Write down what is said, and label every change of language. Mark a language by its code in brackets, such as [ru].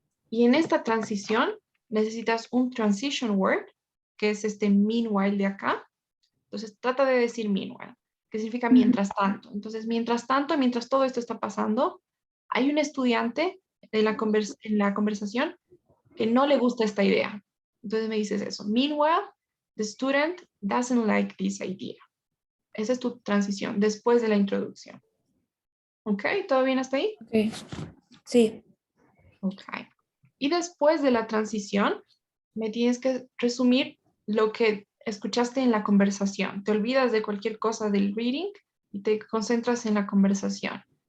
[es] Y en esta transición, necesitas un [en] transition word, [es] que es este meanwhile de acá. Entonces, trata de decir meanwhile, que significa mientras tanto. Entonces, mientras tanto, mientras todo esto está pasando, hay un estudiante en la conversación que no le gusta esta idea. Entonces me dices eso. [en] Meanwhile, the student doesn't like this idea. [es] Esa es tu transición después de la introducción. ¿Ok? ¿Todo bien hasta ahí? Ok. Sí. Ok. Y después de la transición, me tienes que resumir lo que escuchaste en la conversación. Te olvidas de cualquier cosa del reading y te concentras en la conversación.